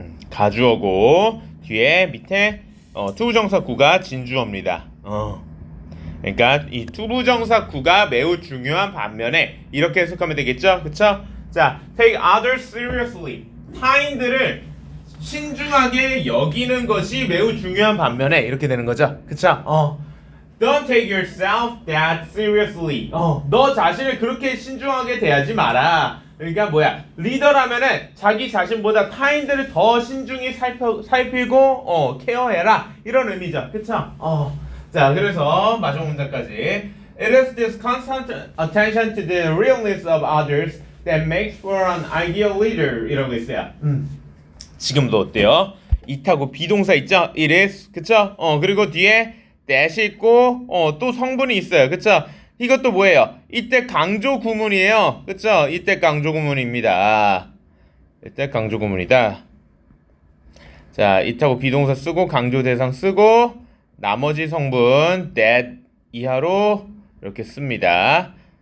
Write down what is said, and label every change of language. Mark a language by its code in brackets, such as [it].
[ko] 가주어고 뒤에 밑에 투부정사구가 진주어입니다. 그러니까 이 투부정사구가 매우 중요한 반면에 이렇게 해석하면 되겠죠? 그쵸? 자, [en] take others seriously. [ko] 타인들을 신중하게 여기는 것이 매우 중요한 반면에 이렇게 되는 거죠. 그쵸? [en] Don't take yourself that seriously. [ko] 너 자신을 그렇게 신중하게 대하지 마라. 그러니까 뭐야? 리더라면은 자기 자신보다 타인들을 더 신중히 살피고 케어해라. 이런 의미죠. 그쵸? 자, 그래서 마지막 문장까지. [en] It is this constant attention to the realness of others that makes for an ideal leader. [ko] 이라고 있어요. 지금도 어때요? it하고 비동사 있죠? it is. 그쵸? 그리고 뒤에 that이 있고 또 성분이 있어요. 그쵸? 이것도 뭐예요? 이때 강조 구문이에요. 그쵸? 이때 강조 구문입니다. 이때 강조 구문이다. 자, it하고 비동사 쓰고 강조 대상 쓰고 나머지 성분 that 이하로 이렇게 씁니다.